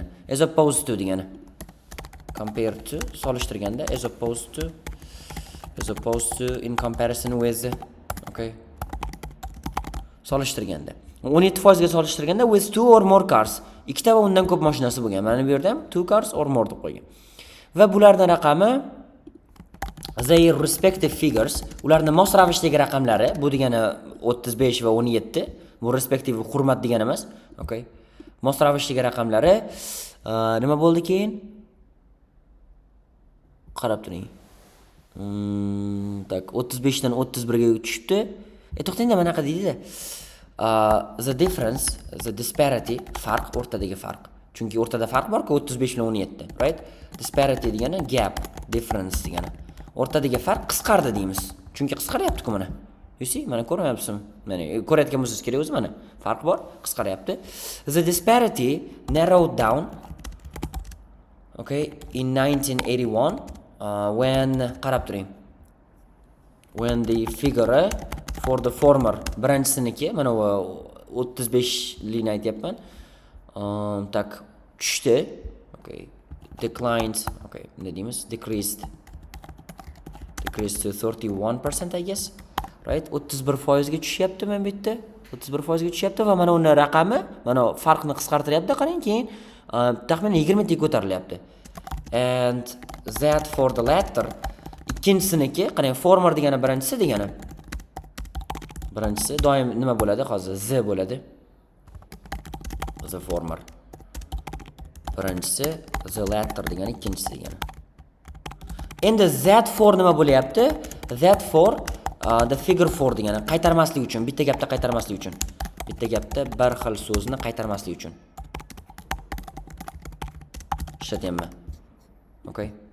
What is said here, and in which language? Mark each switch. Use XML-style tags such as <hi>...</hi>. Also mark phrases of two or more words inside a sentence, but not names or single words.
<en>As opposed to degani. Compare to solishtirganda, as opposed to in comparison with, okay.</en> <uz>Solishtirganda. 17% ga solishtirganda</uz> <en>with 2 or more cars.</en> <uz>Ikkita va undan ko'p mashinasi bo'lgan. Mana bu yerda ham</uz> <en>2 cars or more</en> <uz>deb qo'ygan. Va bularning raqami</uz> <en>their respective figures,</en> <uz>ularning mos ravishdagi raqamlari, bu degani 35 va 17. Bu respective hurmat degani emas.</uz> <en>Okay.</en> <uz>Mos ravishdagi raqamlari nima bo'ldi keyin? Qarab turing. Tak 35 dan 31 ga tushibdi. To'xtangda, mana qanaqa deydi-da.</uz> <en>The difference, the disparity,</en> <uz>farq, o'rtadagi farq. Chunki o'rtada farq bor-ku 35 bilan 17, right? Disparity degani gap, difference degani. O'rtadagi farq qisqardi deymiz. Chunki qisqaryapti-ku mana.</uz> <en>You see,</en> <uz>mana ko'ryapsizmi? Mana ko'rayotgan bo'lsangiz kerak o'zi, mana farq bor, qisqaryapti.</uz> <en>The disparity narrowed down, okay, in 1981 when</en> <uz>qarab turing.</uz> <en>When the figure for the former</en> <uz>birinchisiniki, mana 35 likni aytyapman. Tak tushdi. Okay. Declined, okay, nima deymiz?</uz> <en>Decreased to 31%, I guess. Right?</en> <uz>31% ga tushyapti men bu yerda. 31% ga tushyapti va mana uni raqami, mana farqni qisqartiryapti. Qarang, keyin taxminan 20 ga ko'tarilyapti.</uz> <en>And that for the latter,</en> <uz>ikkinchisiniki, qarang, former degani birinchisi degani. Birinchisi doim nima bo'ladi? Hozir z bo'ladi.</uz> <en>The former.</en> <uz>Birinchisi,</uz> <en>the latter</en> <uz>degani ikkinchisi degani. Endi</uz> <en>that for</en> <uz>nima bo'lyapti?</uz> <en>That for the figure for</en> <uz>degani qaytarmaslik uchun, bitta gapda qaytarmaslik uchun. Bitta gapda bir xil so'zni qaytarmaslik uchun. Ishlatyapman. Okay.</uz>